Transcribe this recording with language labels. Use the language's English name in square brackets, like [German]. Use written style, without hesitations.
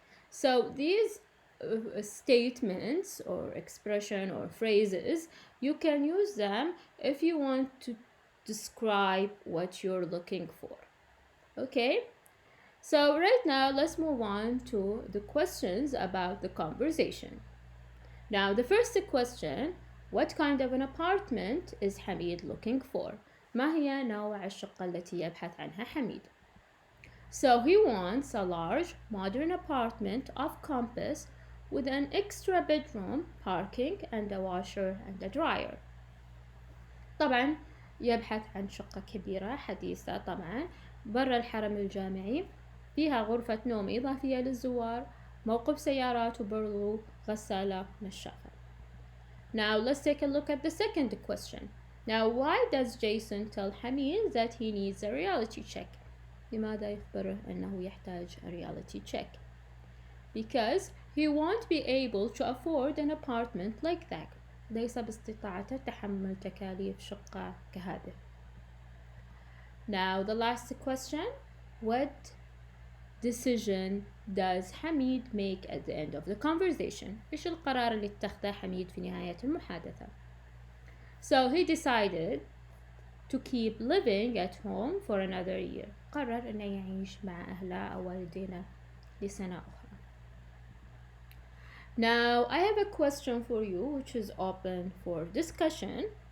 [English] So these statements or expression or phrases, you can use them if you want to describe what you're looking for. Okay? So right now, let's move on to the questions about the conversation. Now, the first question, what kind of an apartment is Hamid looking for? [Arabic] ما هي نوع الشقة التي يبحث عنها حميد? [English] So he wants a large, modern apartment off campus with an extra bedroom, parking, and a washer and a dryer. [Arabic] طبعا يبحث عن شقة كبيرة حديثة طبعا برا الحرم الجامعي فيها غرفة نوم إضافية للزوار موقف سيارات وبرضو غسالة نشافة. [English] Now let's take a look at the second question. Now why does Jason tell Hamid that he needs a reality check? [Arabic] لماذا يخبره أنه يحتاج [English] a reality check? Because he won't be able to afford an apartment like that. [Arabic] ليس باستطاعته تحمل تكاليف شقة كهذه. [English] Now the last question, what decision does Hamid make at the end of the conversation? [Arabic] إيش القرار اللي اتخذه حميد في نهاية المحادثة? [English] So he decided to keep living at home for another year. [Arabic] قرر أنه يعيش مع أهله أو والدينه لسنة أخرى. [English] Now, I have a question for you which is open for discussion.